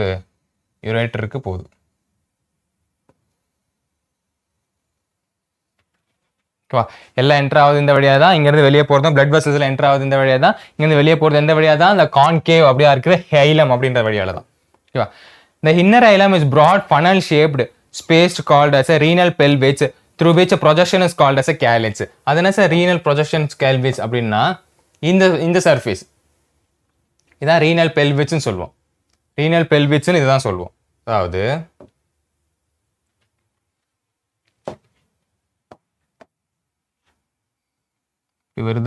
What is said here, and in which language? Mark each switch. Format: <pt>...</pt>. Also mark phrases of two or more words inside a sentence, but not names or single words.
<ta>யுரேட்டருக்கு போகுது. ஓகேவா? எல்லாம் என்டர் ஆகுது இந்த வழியாக தான். இங்கேருந்து வெளியே போகிறதும்</ta> <en>blood vessels</en> <ta>என்டர் ஆகுது இந்த வழியாக தான். இங்கேருந்து வெளியே போகிறது எந்த வழியாக தான்? இந்த கான்கேவ் அப்படியா இருக்கிற ஹைலம் அப்படின்ற வழியால் தான். ஓகேவா?</ta> <en>The inner hilum is broad funnel shaped space called as a renal pelvis through which a projection is called as a calyx.</en> <ta>அது என்ன சார்</ta> <en>renal projection calyx</en> <ta>அப்படின்னா? இந்த சர்ஃபேஸ் இதான்</ta> <en>renal pelvis</en> <ta>சொல்லுவோம்.</ta> <en>renal pelvis</en> <ta>இதுதான் சொல்லுவோம். அதாவது இப்படி வருதா?</ta>